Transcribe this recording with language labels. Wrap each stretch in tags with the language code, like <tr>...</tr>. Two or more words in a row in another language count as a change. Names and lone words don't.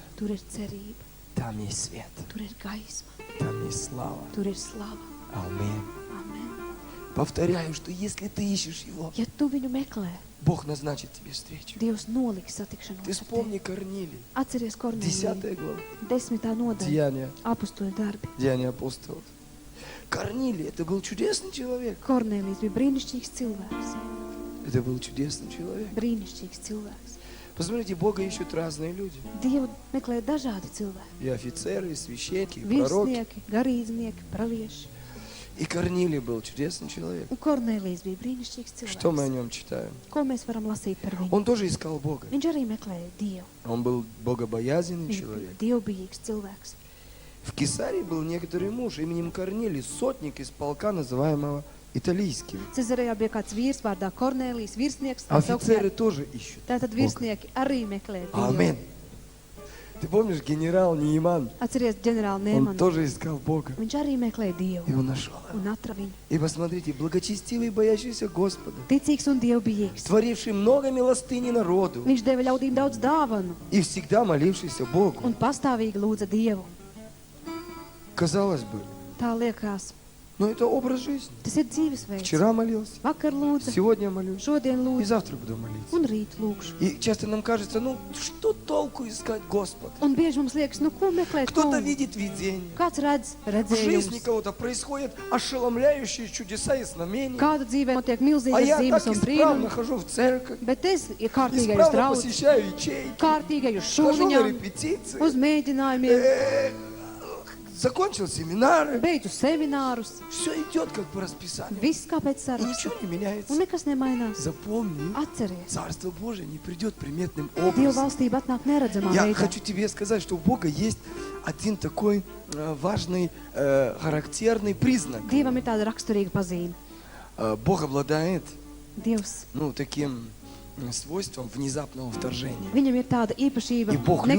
<lv>tur ir cerība,</lv> <ru>там есть свет,</ru> <lv>tur ir gaisma,</lv> <ru>там есть слава.</ru> <lv>tur ir slava.</lv> <ru>Аминь.</ru> <lv>Amen.</lv> <ru>Повторяю, что если ты ищешь Его,</ru> <lv>Ja tu viņu meklē,</lv> <ru>Бог назначит тебе встречу.</ru> <lv>Dievs noliks satikšanos</lv> <ru>Ты</ru> <lv>ar tevi.</lv> <ru>вспомни Корнилий,</ru> <lv>Atceries Korneliju,</lv> <ru>10 глава,</ru> <lv>10. nodaļa,</lv> <ru>Деяния,</ru> <lv>apustuļu darbi.</lv> <ru>Деяния апостолов. Корнилий, это был чудесный человек.</ru> <lv>Kornelijs bija brīnišķīgs cilvēks.</lv> <ru>Это был чудесный человек.</ru> <lv>Brīnišķīgs cilvēks.</lv> <ru>Посмотрите, Бога ищут разные люди.</ru> <lv>Dievu meklē dažādi cilvēki.</lv> <ru>И офицеры, и священники, и пророки.</ru> <lv>Virsnieki, garīdznieki, pravieši.</lv> <ru>И Корнилий был чудесный человек.</ru> <lv>Un Kornelijs bija brīnišķīgs</lv> <ru>Что мы о</ru> <lv>cilvēks.</lv> <ru>нем читаем?</ru> <lv>Ko mēs varam lasīt par viņu?</lv> <ru>Он тоже искал Бога.</ru> <lv>Viņš arī meklēja Dievu.</lv> <ru>Он был богобоязненный</ru> <lv>Viņš bija</lv> <ru>человек.</ru> <lv>dievbijīgs cilvēks.</lv> <ru>В Кесарии был некоторый муж именем Корнилий, сотник из полка, называемого Италийским.</ru> <lv>Cezarijā bija kāds vīrs vārdā Kornelijs, virsnieks.</lv> <ru>Офицеры тоже ищут</ru> <lv>Tātad</lv> <ru>Бога.</ru> <lv>virsnieki arī meklē Dievu.</lv> <ru>Аминь. Ты помнишь, генерал Нейман,</ru> <lv>Atceries ģenerāli</lv> <ru>он</ru> <lv>Nēmanu.</lv> <ru>тоже искал Бога.</ru> <lv>Viņš arī meklē</lv> <ru>И</ru> <lv>Dievu</lv> <ru>он нашел его.</ru> <lv>un atra viņu.</lv> <ru>И посмотрите, благочестивый, боящийся Господа,</ru> <lv>Ticīgs un dievbijīgs.</lv> <ru>творивший много милостыни народу</ru> <lv>Viņš deva ļaudīm daudz dāvanu</lv> <ru>и всегда молившийся Богу.</ru> <lv>un pastāvīgi lūdza Dievu.</lv> <ru>Казалось бы,</ru> <lv>Tā liekas,</lv> <ru>но это образ жизни.</ru> <lv>tas ir dzīvesveids.</lv> <ru>Вчера молился,</ru> <lv>Vakar lūdza,</lv> <ru>сегодня молюсь</ru> <lv>šodien</lv> <ru>и</ru> <lv>lūdzu</lv> <ru>завтра буду молиться.</ru> <lv>un rīt lūkšu.</lv> <ru>И часто нам кажется, ну что толку искать Господа?</ru> <lv>Un bieži mums liekas, nu ko meklēt</lv> <ru>Кто-то</ru> <lv>kungu?</lv> <ru>видит видение.</ru> <lv>Kāds redz</lv> <ru>В жизни</ru> <lv>redzējumus?</lv> <ru>кого-то происходят ошеломляющие чудеса и знамения.</ru> <lv>Kādu dzīvē notiek</lv> <ru>А</ru> <lv>milzīgas</lv> <ru>я</ru> <lv>zīmes</lv> <ru>так</ru> <lv>un</lv> <ru>исправно</ru> <lv>brīnumi?</lv> <ru>хожу в церковь,</ru> <lv>Bet es ir kārtīgais</lv> <ru>исправно</ru> <lv>draugs,</lv> <ru>посещаю ячейки,</ru> <lv>kārtīgais uz</lv> <ru>хожу на</ru> <lv>šūniņām,</lv> <ru>репетиции,</ru> <lv>uz mēģinājumiem,</lv> <ru>закончил семинары.</ru> <lv>beidzu seminārus.</lv> <ru>Все идет как по расписанию.</ru> <lv>Viss kā pēc</lv> <ru>И</ru> <lv>saraksta.</lv> <ru>ничего не меняется.</ru> <lv>Un nekas nemainās.</lv> <ru>Запомни,</ru> <lv>Atceries,</lv> <ru>Царство Божие не придет приметным</ru> <lv>Dieva</lv> <ru>образом.</ru> <lv>valstība atnāk neredzamā</lv> <ru>Я</ru> <lv>veidā.</lv> <ru>хочу тебе сказать, что у Бога есть один такой важный, характерный признак.</ru> <lv>Dievam ir tāda raksturīga pazīme.</lv> <ru>Бог обладает,</ru> <lv>Dievs,</lv> <ru>таким свойством внезапного вторжения.</ru> <lv>viņam ir tāda īpašība</lv> <ru>И Бог любит</ru>